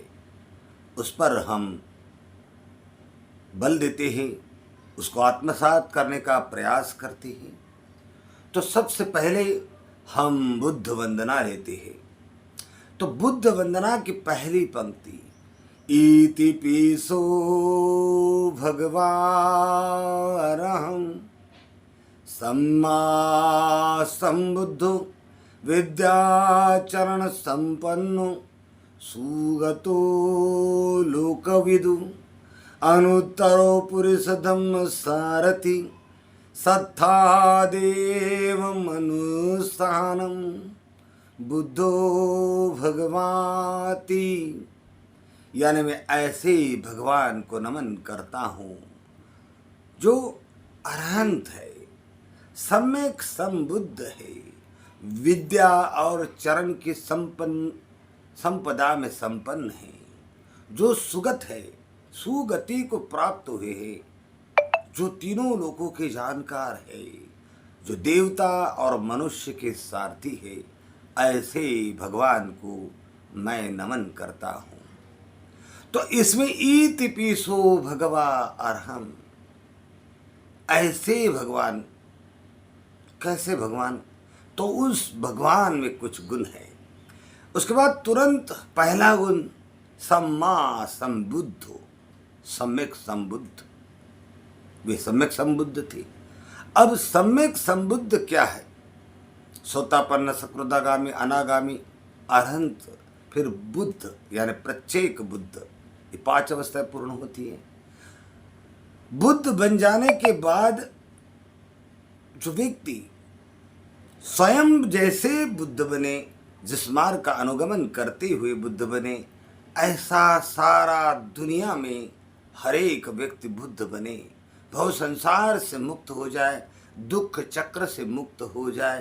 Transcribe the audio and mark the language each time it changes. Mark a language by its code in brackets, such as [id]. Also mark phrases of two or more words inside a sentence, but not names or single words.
[hi] उस पर हम बल देते हैं, उसको आत्मसात करने का प्रयास करते हैं। तो सबसे पहले हम बुद्ध वंदना लेते हैं। तो बुद्ध वंदना की पहली पंक्ति, [pi] इति पिसो भगवारहं सम्मा संबुद्धो विद्याचरण संपन्नो सुगतो लोकविदु अनुत्तरो पुरुष धम्म सारथि सत्तादेव मनुष्यानं बुद्धो भगवाति। [hi] यानी मैं ऐसे भगवान को नमन करता हूँ जो अरहंत है, सम्यक संबुद्ध है, विद्या और चरण की संपदा में संपन्न है, जो सुगत है, सुगति को प्राप्त हुए है, जो तीनों लोकों के जानकार है, जो देवता और मनुष्य के सारथी है। ऐसे भगवान को मैं नमन करता हूँ। तो इसमें [pi] इति पिसो भगवा अरहम, [hi] ऐसे भगवान। कैसे भगवान? तो उस भगवान में कुछ गुण है। उसके बाद तुरंत पहला गुण, [pi] सम्मा संबुद्धो, [hi] सम्यक संबुद्ध। वे सम्यक संबुद्ध थे। अब सम्यक संबुद्ध क्या है? सोतापन्न, सकृदागामी, अनागामी, अरहंत, फिर बुद्ध यानी प्रत्येक बुद्ध। ये 5 अवस्थाएं पूर्ण होती है। बुद्ध बन जाने के बाद जो व्यक्ति स्वयं जैसे बुद्ध बने, जिस मार्ग का अनुगमन करते हुए बुद्ध बने, ऐसा सारा दुनिया में हर एक व्यक्ति बुद्ध बने, भव संसार से मुक्त हो जाए, दुख चक्र से मुक्त हो जाए।